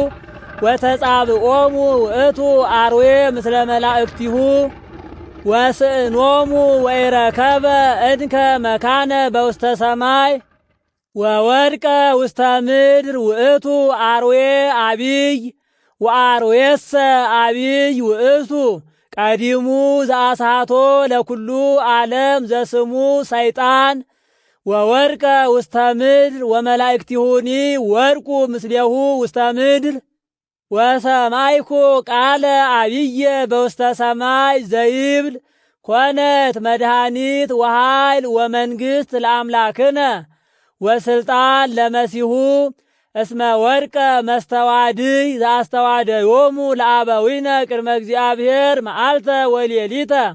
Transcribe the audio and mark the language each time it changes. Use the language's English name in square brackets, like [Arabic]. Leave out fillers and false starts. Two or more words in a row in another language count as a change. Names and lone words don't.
[Geez] ወተጻብኦሙ ውእቱ አርዌ ምስለ መላእክቲሁ ወስእኖሙ ወይረከበ እንከ መካነ በውስተ ሰማይ ወወድቀ ውስተ ምድር ውእቱ አርዌ አቢይ ወአርዌሰ አቢይ ውእቱ ቀዲሙ ዘአሳቶ ለኩሉ ዓለም ዘስሙ ሰይጣን ወወድቀ ውስተ ምድር ወመላእክቲሁኒ ወድቁ ምስሌሁ ውስተ ምድር ወሰማይኩ ቃለ አብየ በውስተ ሰማይ ዘይብል ኮነት መድኃኒት ወኃይል ወመንግሥት ለአምላክነ ወስልጣን ለመሲሁ እስመ ወድቀ መስተዋድይ ዘአስተዋደዮሙ ለአበዊነ ቅድመ እግዚአብሔር መዓልተ ወሌሊተ